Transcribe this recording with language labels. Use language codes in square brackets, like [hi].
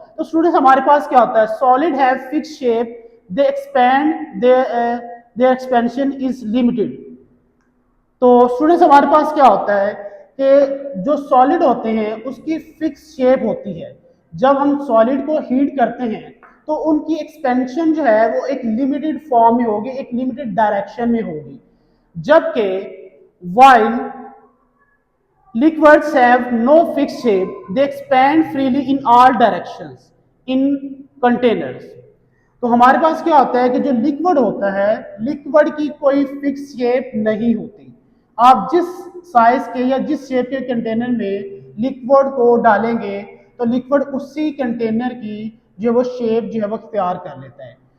[ur] تو اسٹوڈنٹس ہمارے پاس کیا ہوتا ہے, [en] Solid have fix shape, they expand, their expansion is limited. [ur] تو اسٹوڈنٹس ہمارے پاس کیا ہوتا ہے کہ جو سالڈ ہوتے ہیں اس کی فکس شیپ ہوتی ہے. جب ہم سالڈ کو ہیٹ کرتے ہیں تو ان کی ایکسپینشن جو ہے وہ ایک لمیٹڈ فارم میں ہوگی, ایک لمیٹڈ ڈائریکشن میں ہوگی. جبکہ [en] while liquids have no fixed shape, they expand freely in all directions in containers. [ur] تو ہمارے پاس کیا ہوتا ہے کہ جو لیکوڈ ہوتا ہے, لیکوڈ کی کوئی فکس شیپ نہیں ہوتی. آپ جس سائز کے یا جس شیپ کے کنٹینر میں لیکوڈ کو ڈالیں گے تو لیکوڈ اسی کنٹینر کی جو وہ شیپ جو ہے وہ اختیار کر لیتا ہے.